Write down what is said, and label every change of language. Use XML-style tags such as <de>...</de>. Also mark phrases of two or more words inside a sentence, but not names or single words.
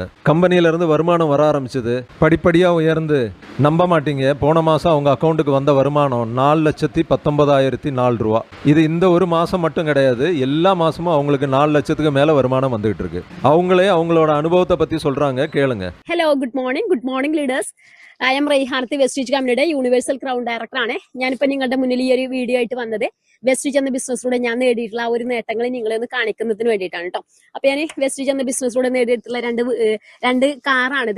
<ta>கம்பெனியிலேருந்து வருமானம் வர ஆரம்பிச்சது. படிப்படியாக உயர்ந்து நம்ப மாட்டீங்க, போன மாதம் அவங்க அக்கௌண்ட்டுக்கு வந்த வருமானம் 4,19,004 ரூபா. இது இந்த ஒரு மாதம் மட்டும் கிடையாது, எல்லா மாசமும் அவங்களுக்கு 4 லட்சத்துக்கு மேல வருமானம் வந்துட்டு இருக்கு. அவங்களே அவங்களோட அனுபவத்தை பத்தி சொல்றாங்க, கேளுங்க.</ta> <en>Hello, good morning leaders. I am</en> <ml>റൈഹാനത്ത്, വെസ്റ്റീജ് കമ്പനിയുടെ</ml> <en>universal crown director</en> <ml>ആണ്. ഞാനിപ്പോൾ നിങ്ങളുടെ മുന്നിൽ ഈ ഒരു വീഡിയോ ആയിട്ട് വന്നത് വെസ്റ്റീജ് എന്ന ബിസിനസ്സിലൂടെ ഞാൻ നേടിയിട്ടുള്ള ആ ഒരു നേട്ടങ്ങൾ നിങ്ങളെ ഒന്ന് കാണിക്കുന്നതിന് വേണ്ടിയിട്ടാണ് കേട്ടോ. അപ്പൊ ഞാൻ വെസ്റ്റീജ് എന്ന ബിസിനസ്സിലൂടെ നേടിയിട്ടുള്ള രണ്ട് കാറാണിത്.</ml>